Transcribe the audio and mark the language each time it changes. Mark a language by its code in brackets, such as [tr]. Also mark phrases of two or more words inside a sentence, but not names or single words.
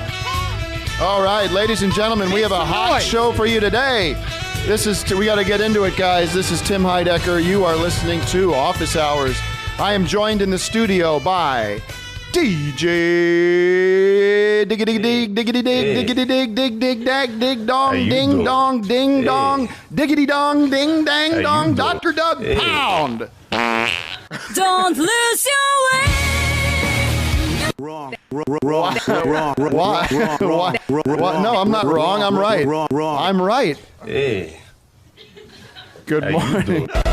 [en] All right, ladies and gentlemen, we have a hot show for you today. We got to get into it, guys. This is Tim Heidecker. You are listening to Office Hours. I am joined in the studio by DJ Diggity Dig Diggity Dig Diggity Dig Dig Dig Dag Dig Dong Ding Dong Ding Dong Diggity Dong Ding Dang Dong Dr. Douggpound. Don't lose your way. Why? No, I'm not wrong. I'm right. I'm right. Hey. Good morning.